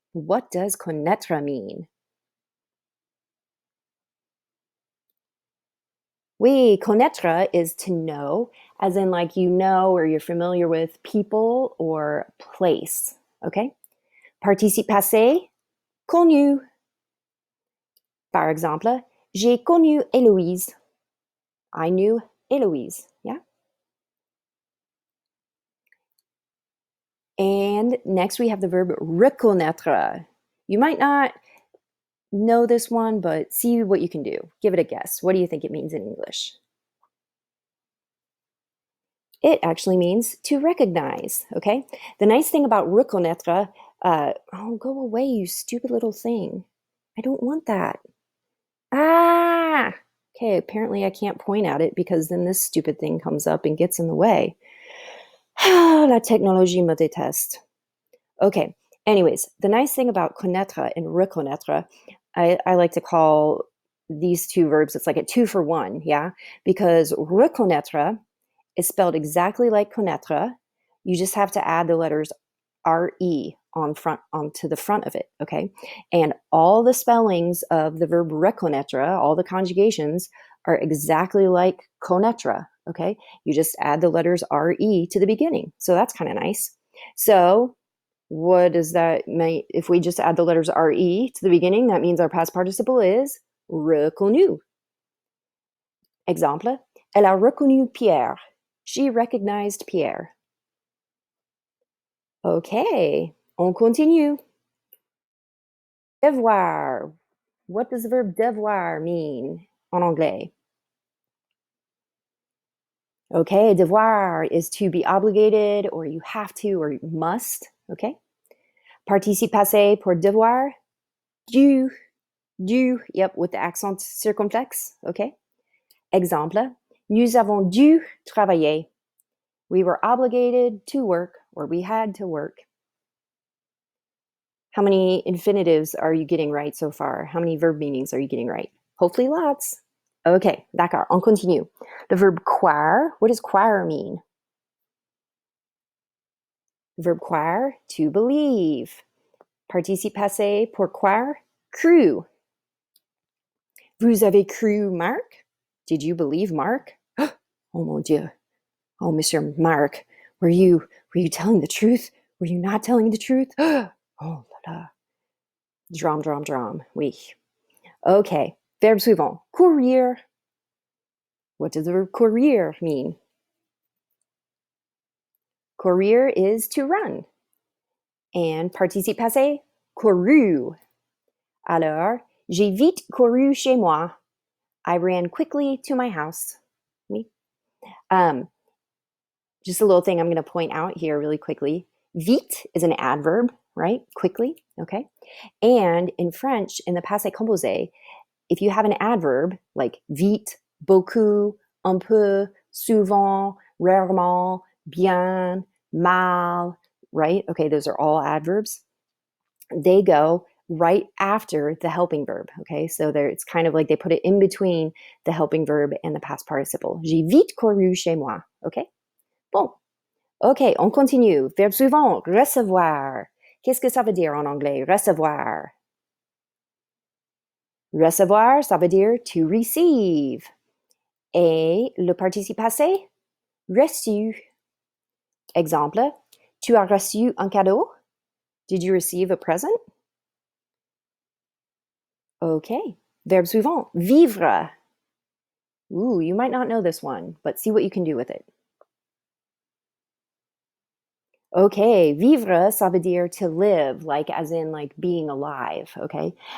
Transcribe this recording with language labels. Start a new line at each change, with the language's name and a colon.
English: What does connaître mean? Oui, connaître is to know, as in like you know or you're familiar with people or place.
French: Okay? Participe passé, connu. Par exemple, j'ai connu Héloïse.
English: I knew Héloïse. Yeah? And next we have the verb reconnaître. You might not know this one, but see what you can do. Give it a guess. What do you think it means in English? It actually means to recognize, okay? The nice thing about reconnaître, oh, go away, you stupid little thing. I don't want that. Ah! Okay, apparently I can't point at it because then this stupid thing comes up and gets in the way.
French: La technologie me déteste.
English: Okay, anyways, the nice thing about connaître and reconnaître, I like to call these two verbs, it's like a 2-for-1, yeah? Because reconnaître is spelled exactly like connaître. You just have to add the letters re onto the front of it, okay? And all the spellings of the verb reconnaître, all the conjugations are exactly like connaître, okay? You just add the letters re to the beginning. So that's kind of nice. So what does that mean? If we just add the letters re to the beginning, that means our past participle is reconnu.
French: Exemple, elle a reconnu Pierre.
English: She recognized Pierre.
French: Okay, on continue. Devoir.
English: What does the verb devoir mean
French: en anglais?
English: Okay, devoir is to be obligated, or you have to, or you must, okay?
French: Participe passé pour devoir, dû,
English: yep, with the
French: accent circonflexe, okay? Exemple, nous avons dû travailler.
English: We were obligated to work, or we had to work. How many infinitives are you getting right so far? How many verb meanings are you getting right? Hopefully lots. Okay,
French: d'accord, on continue.
English: The verb croire, what does croire mean? The verb croire, to believe.
French: Participe passé pour croire, cru. Vous avez cru Marc?
English: Did you believe Marc?
French: Oh mon Dieu.
English: Oh, Monsieur Marc, were you telling the truth? Were you not telling the truth?
French: Oh la la. Drum. Oui. Okay. Verbe suivant. Courir.
English: What does the verb courir mean? Courir is to run. And
French: participe passé, couru. Alors, j'ai vite couru chez moi.
English: I ran quickly to my house. Oui. Just a little thing I'm going to point out here really quickly. Vite is an adverb, right? Quickly, okay? And in French, in the passé composé, if you have an adverb like vite, beaucoup, un peu, souvent, rarement, bien, mal, right? Okay, those are all adverbs. They go right after the helping verb, okay? So it's kind of like they put it in between the helping verb and the past participle.
French: J'ai vite couru chez moi, okay? Bon. Ok, on continue. Verbe suivant, recevoir. Qu'est-ce que ça veut dire en anglais, recevoir? Recevoir, ça veut dire
English: to receive.
French: Et le participe passé, reçu. Exemple, tu as reçu un cadeau?
English: Did you receive a present? Okay.
French: Verbe suivant, vivre.
English: Ooh, you might not know this one, but see what you can do with it. Okay, vivre,
French: ça veut dire
English: to live, like as in like being alive, okay?